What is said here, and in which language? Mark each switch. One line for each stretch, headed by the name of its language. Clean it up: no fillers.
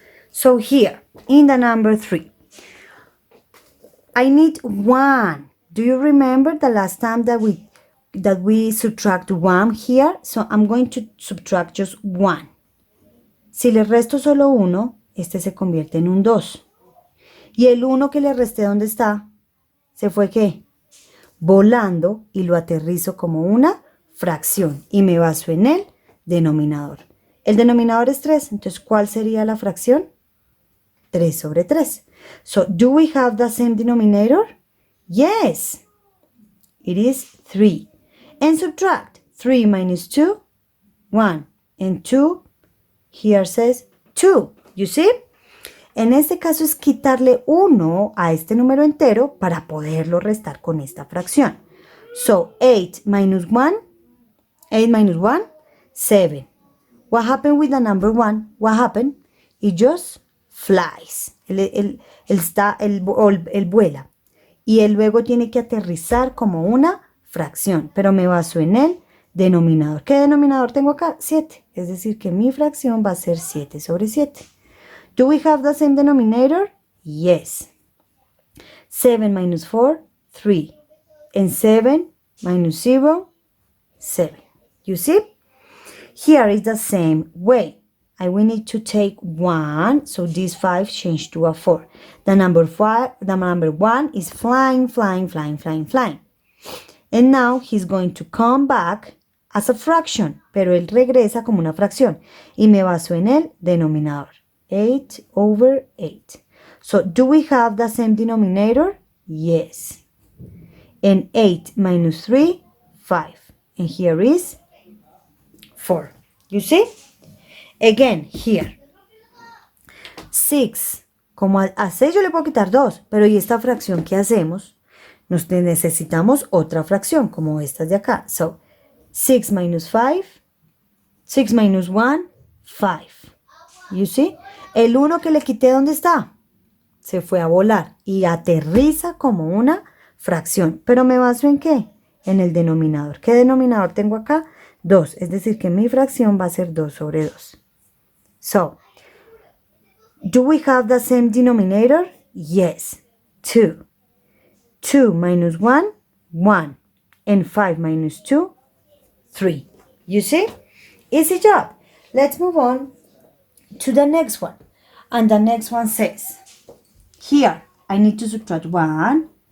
English: So here, in the number 3, I need 1. Do you remember the last time that we subtract 1 here? So I'm going to subtract just 1.
Spanish: Si le resto solo 1, este se convierte en un 2. Y el 1 que le resté, ¿dónde está? ¿Se fue qué? Volando, y lo aterrizo como una fracción. Y me baso en el denominador. El denominador es 3, entonces ¿cuál sería la fracción? 3 sobre 3.
English: So, do we have the same denominator? Yes. It is 3. And subtract 3 minus 2, 1. And 2, here says 2. You see?
Spanish: En este caso es quitarle 1 a este número entero para poderlo restar con esta fracción.
English: So, 8 minus 1, 7. What happened with the number 1? What happened? It just flies.
Spanish: Él vuela. Y él luego tiene que aterrizar como una fracción. Pero me baso en el denominador. ¿Qué denominador tengo acá? 7. Es decir, que mi fracción va a ser 7 sobre 7.
English: Do we have the same denominator? Yes. 7 minus 4, 3. And 7 minus 0, 7. You see? Here is the same way. We need to take 1, so this 5 changed to a 4. The number 1 is flying, flying, flying, flying, flying. And now he's going to come back as a fraction,
Spanish: pero él regresa como una fracción. Y me baso en el denominador.
English: 8 over 8. So, do we have the same denominator? Yes. And 8 minus 3, 5. And here is 4. You see? Again, here. 6.
Spanish: Como a 6 yo le puedo quitar 2, pero ¿y esta fracción qué hacemos? Nos necesitamos otra fracción, como estas de acá.
English: So, 6 minus 5, 6 minus 1, 5. You see?
Spanish: El 1 que le quité, ¿dónde está? Se fue a volar y aterriza como una fracción. ¿Pero me baso en qué? En el denominador. ¿Qué denominador tengo acá? 2. Es decir, que mi fracción va a ser 2 sobre 2.
English: So, do we have the same denominator? Yes. 2. 2 minus 1, 1. And 5 minus 2, 3. You see? Easy job. Let's move on to the next one. And the next one says, here, I need to subtract 1.